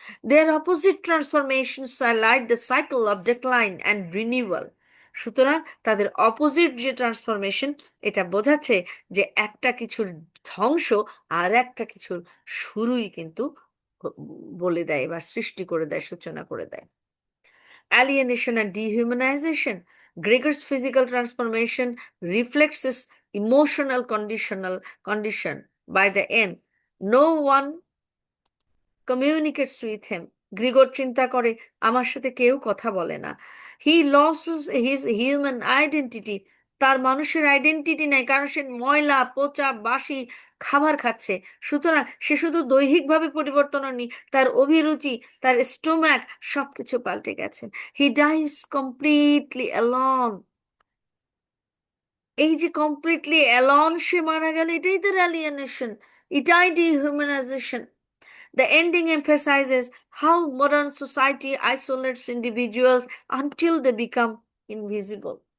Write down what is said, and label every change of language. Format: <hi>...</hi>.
<en>Their opposite transformations highlight the cycle of decline and renewal.</en> <bn>সুতরাং তাদের opposite যে transformation, এটা বোঝাচ্ছে যে একটা কিছুর ধ্বংস আর একটা কিছুর শুরুই কিন্তু বলে দেয় বা সৃষ্টি করে দেয়, সূচনা করে দেয়।</bn> <en>Alienation and dehumanization. Gregor's physical transformation reflects his emotional condition. By the end, no one communicates with him.</en> <bn>Gregor চিন্তা করে, আমার সাথে কেউ কথা বলে না।</bn> <en>he loses his human identity,</en> <bn>তার মানুষের আইডেন্টিটি নাই, কারণ সে ময়লা পচা বাসি খাবার খাচ্ছে। সুতরাং সে শুধু দৈহিকভাবে পরিবর্তন হয়নি, তার অভিরুচি, তার স্টোম্যাক সবকিছু পাল্টে গেছে।</bn> <en>He dies completely alone.</en> <bn>এই যে কমপ্লিটলি অ্যালন সে মারা গেল, এটাই তার অ্যালিয়েনেশন, এটাই ডিহিউম্যানাইজেশন।</bn> <en>The ending emphasizes how modern society isolates individuals until they become invisible.</en>